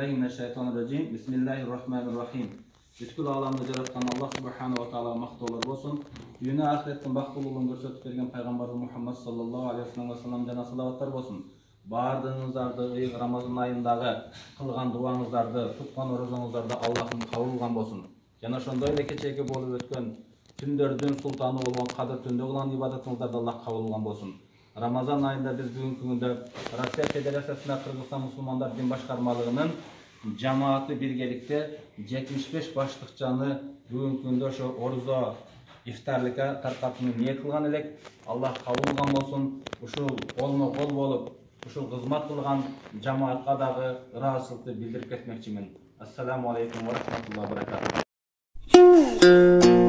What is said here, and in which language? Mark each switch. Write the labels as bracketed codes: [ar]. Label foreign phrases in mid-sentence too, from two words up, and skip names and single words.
[ar] Mineşşeytanirracim. Bismillahirrahmanirrahim. [ky] Бүткүл аламды жараткан Аллах [ar] سبحانه وتعالى [ky] мактоолор болсун. Дүйнө ахиреттин бактылуулугун көрсөтүп берген пайгамбарыбыз Мухаммад [ar] صلى الله عليه وسلم [ky] жана салаваттар болсун. Бардыгыңыздарды Рамазан айындагы кылган дуаңыздарды, туткан орозоңуздарды Аллахтын кабыл кылган болсун. Жана ошондой эле кечеги болуп өткөн түндөрдүн султаны болгон Кадыр түндө кылган ибадатыңыздарды Аллах кабыл кылган болсун. Рамазан айында биз бүгүнкү күндө Россия Федерациясында Кыргызстан мусулмандар дин башкармалыгынын жамааты биргеликте 75 баштыкчаны бүгүнкү күндө ошо орузо ифтарлыкка таркатууну ниет кылган элек. Аллах кабыл кылган болсун. Ушул колмо кол болуп, ушул кызмат кылган жамаатка дагы ыраазычылыкты билдирип кетмекчимин. [ar] السلام عليكم ورحمة الله وبركاته.